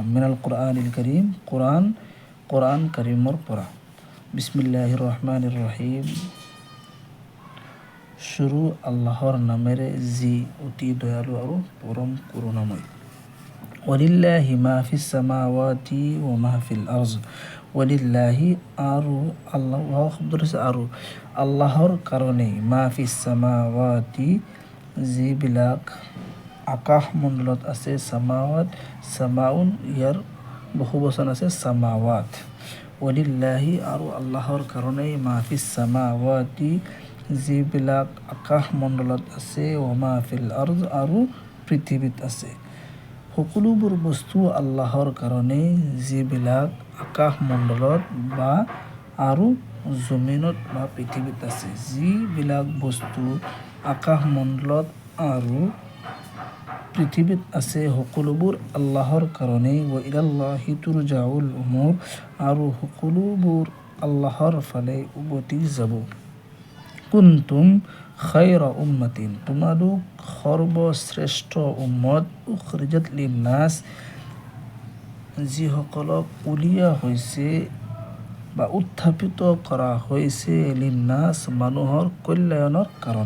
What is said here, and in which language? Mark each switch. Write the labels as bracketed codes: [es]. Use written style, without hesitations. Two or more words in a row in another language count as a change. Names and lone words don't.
[ar] من القرآن الكريم, [as] কুৰআন কাৰীমৰ পৰা। [ar] بسم الله الرحمن الرحيم. [as] শুৰু আল্লাহৰ নামেৰে যি অতি দয়ালু আৰু পৰম কৰুণাময়। [ar] ولله ما في السماوات وما في الأرض. [as] ওয়ালিল্লাহি আৰু আল্লাহ, শব্দটো হৈছে আৰু, আল্লাহৰ কাৰণেই, [ar] ما في السماوات [as] যিবিলাক আকাশমণ্ডলত আছে, সামাৱাত, সামাউন ইয়াৰ বহুবচন আছে সামাৱাত। ওয়ালিল্লাহি আৰু আল্লাহৰ কাৰণেই, [ar] ما في السماوات [as] যিবিলাক আকাশমণ্ডলত আছে, [ar] وما في الأرض [as] আৰু পৃথিৱীত আছে। সকলোবোৰ বস্তু আল্লাহৰ কাৰণেই, যিবিলাক আকাশমণ্ডলত বা আৰু জমিনত বা পৃথিৱীত আছে। যিবিলাক বস্তু আকাশমণ্ডলত আৰু পৃথিৱীত আছে সকলোবোৰ আল্লাহৰ কাৰণেই। [ar] وإلى الله ترجع الأمور [as] আৰু সকলোবোৰ আল্লাহৰ ফালে উভতি যাব। [ar] كنتم خير أمة [as] তোমালোক সৰ্বশ্ৰেষ্ঠ উম্মত, [ar] أخرجت للناس [as] যিসকলক উলিওৱা হৈছে বা উত্থাপিত কৰা হৈছে, লিন্নাছ মানুহৰ কল্যাণৰ কাৰণে।